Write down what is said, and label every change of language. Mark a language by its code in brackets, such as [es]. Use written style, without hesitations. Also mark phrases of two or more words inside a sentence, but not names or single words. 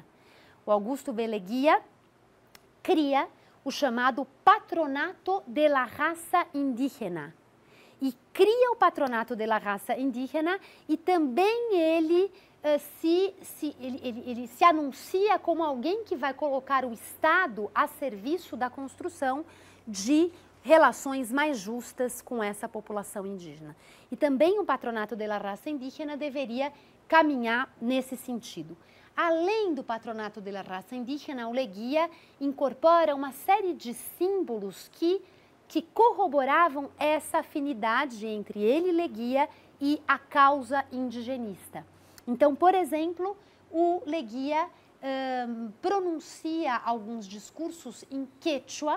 [pt] O Augusto B. Leguía cria o chamado Patronato de la Raza Indígena, e cria o Patronato de la Raza Indígena, e também ele ele se anuncia como alguém que vai colocar o Estado a serviço da construção de relações mais justas com essa população indígena. E também o Patronato de la Raça Indígena deveria caminhar nesse sentido. Além do Patronato de la Raça Indígena, o Leguía incorpora uma série de símbolos que corroboravam essa afinidade entre ele, Leguía, e a causa indigenista. Então, por exemplo, o Leguía pronuncia alguns discursos em quechua.